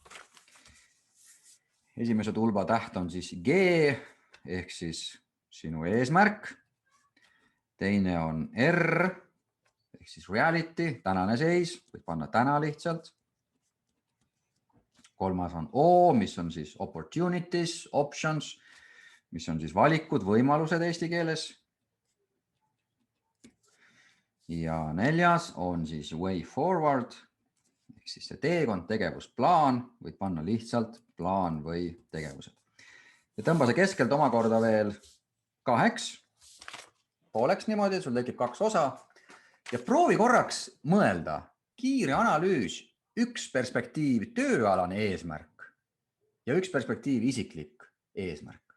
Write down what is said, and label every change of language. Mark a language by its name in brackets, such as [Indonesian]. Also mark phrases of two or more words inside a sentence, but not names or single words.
[Estonian] Esimese tulba täht on siis G ehk siis sinu eesmärk. Teine on R ehk siis reality, tänane seis, võib panna täna lihtsalt. Kolmas on O, mis on siis [English] opportunities, options, [Estonian] mis on siis valikud, võimalused eesti keeles. Ja 4. on siis [English] way forward. [Estonian] Ehk siis see teekond, tegevusplaan, võid panna lihtsalt plaan või tegevused. Ja tõmba see keskelt omakorda veel 2 pooleks niimoodi, et sul tekib 2 osa. Ja proovi korraks mõelda, kiire analüüs, üks perspektiiv tööalane eesmärk ja üks perspektiiv isiklik eesmärk.